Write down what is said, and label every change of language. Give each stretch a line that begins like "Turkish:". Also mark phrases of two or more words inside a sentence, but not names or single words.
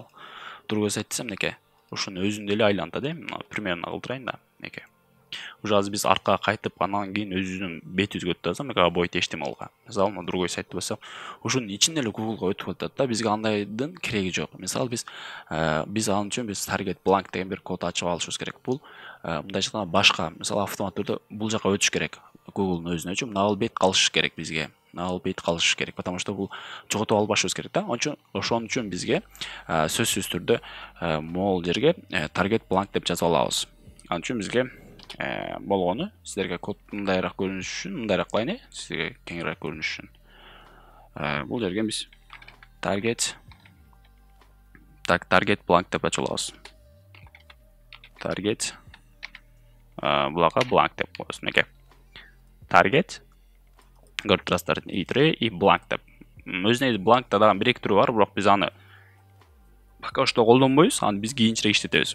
Russian: Другой сайт
Kyrgyz: десем, неке, ошонун өзүндө эле айлантат, примерно кылдырайын да, неке. Уже азыр биз артка кайтып, анан кийин өзүбүздүн бетибизге өтүп атсам, Aboyt.html'га. Мисалы, мына другой сайтты бассам, ошонун ичинде эле Google'га өтүп атат да. Бизге андайдын кереги жок. Мисалы, биз анын үчүн биз
English: target blank
Kyrgyz: деген бир код ачып алышыбыз керек. Бул мындай жактан башка, мисалы, автомат түрдө бул жака өтүш керек. Google'дун өзүнө үчүн мына бет калышы керек бизге. Мына бет калышы керек,
Russian: потому что
Kyrgyz: бул жоготуп албашыбыз керек да. Ошон үчүн бизге сөзсүз түрдө могул жерге
English: target blank
Kyrgyz: деп жазып алабыз. Анын үчүн бизге болгону сиздерге код мындайраак көрүнүш үчүн, мындайраак кылайын, сизге кеңирээк көрүнүш үчүн. Бул жерге биз
English: target blank
Kyrgyz: деп ачып алабыз. Target булака blank деп коебуз. Неке? Target көрүп турасыздар, и blank деп. Өзүнө blank да дагы бир эки түрү бар, бирок биз аны
Russian: пока что
Kyrgyz: колдонбойбуз, аны биз кийинчерээк иштетебиз.